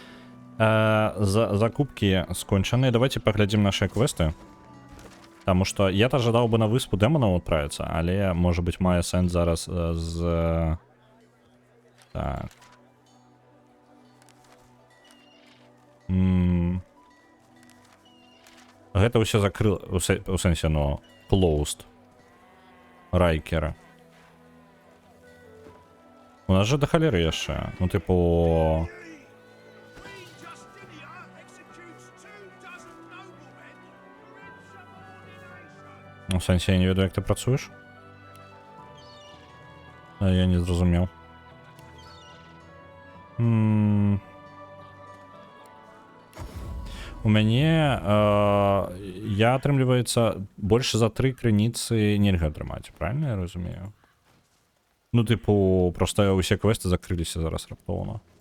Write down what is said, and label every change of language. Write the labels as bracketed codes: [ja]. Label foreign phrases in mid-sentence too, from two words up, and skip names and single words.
[ru] Закупки скончаны. Давайте поглядим наши квесты. Потому что я-то ожидал бы на выспу демонов отправиться, але, может быть, [be] мае сенс зараз з... Так. Гэта ўсё закрыл... У сенсе, ну, closed. Райкера. У нас же до халеры яшчэ. [ru] Ну, типу... [uk] У сенсі, я не ведаю, як ти працюєш. Я не зрозумів. [be] У мяне... я, атрымліваецца, больше за 3 крыніцы нельга атрымаць, правильно я разумею? Ну, типу, просто усе квесты закрыліся зараз раптоўна.